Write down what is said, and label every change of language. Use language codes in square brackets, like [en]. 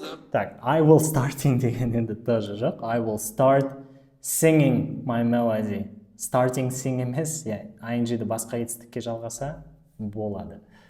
[kk] Так, [en] I will starting [kk] деген енді тоже жоқ. [en] I will start singing my melody. [kk] Starting sing емес, ing-ді басқа етістікке жалғаса болады.